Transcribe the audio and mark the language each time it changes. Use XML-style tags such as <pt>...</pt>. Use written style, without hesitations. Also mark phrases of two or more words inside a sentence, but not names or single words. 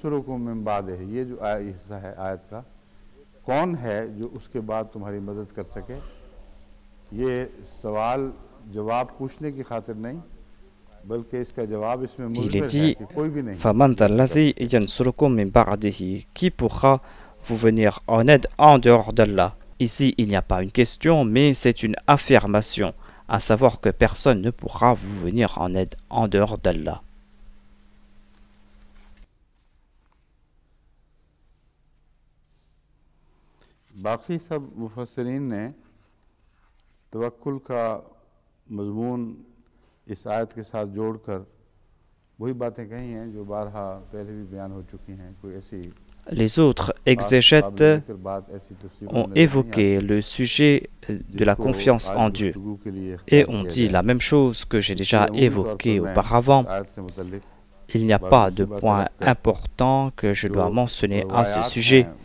<fr>Il est dit, qui pourra vous venir en aide en dehors d'Allah? Ici, il n'y a pas une question, mais c'est une affirmation, à savoir que personne ne pourra vous venir en aide en dehors d'Allah.</fr> <ur>باقی سب مفسرین نے توکل کا مضمون اس آیت کے ساتھ جوڑ کر وہی باتیں کہی ہیں جو بارہا پہلے بھی بیان ہو چکی ہیں. کوئی ایسی</ur> <fr>Les autres exégètes ont évoqué le sujet de la confiance en Dieu et ont dit la même chose que j'ai déjà évoqué auparavant. Il n'y a pas de point important que je dois mentionner à ce sujet.</fr>